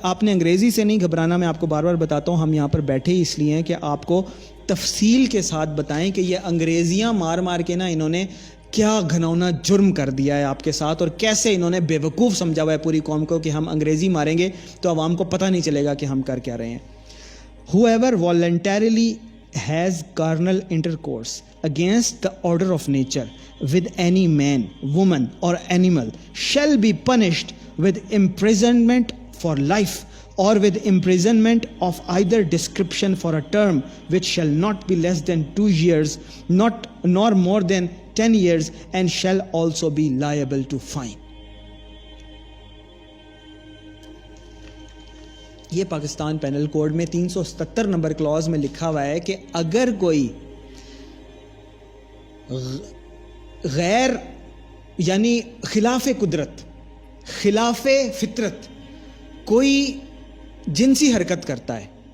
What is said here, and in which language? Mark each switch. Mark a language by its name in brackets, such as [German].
[Urdu] آپ نے انگریزی سے نہیں گھبرانا, میں آپ کو بار بار بتاتا ہوں, ہم یہاں پر بیٹھے ہی اس لیے ہیں کہ آپ کو تفصیل کے ساتھ بتائیں کہ یہ انگریزیاں مار مار کے نا انہوں نے کیا گھناؤنا جرم کر دیا ہے آپ کے ساتھ, اور کیسے انہوں نے بیوقوف سمجھا ہوا ہے پوری قوم کو کہ ہم انگریزی ماریں گے تو عوام کو پتہ نہیں چلے گا کہ ہم کر کیا رہے ہیں. [English] whoever voluntarily has carnal intercourse against the order of nature with any man, woman or animal shall be punished with imprisonment for life or with imprisonment of either description for a term which shall not be less than 2 years, nor more than 10 years, and shall also be liable to fine. [Urdu] یہ Pakistan penal code میں 377 number Claus میں لکھا ہوا ہے کہ اگر کوئی غیر یعنی خلاف قدرت, خلاف فطرت کوئی جنسی حرکت کرتا ہے,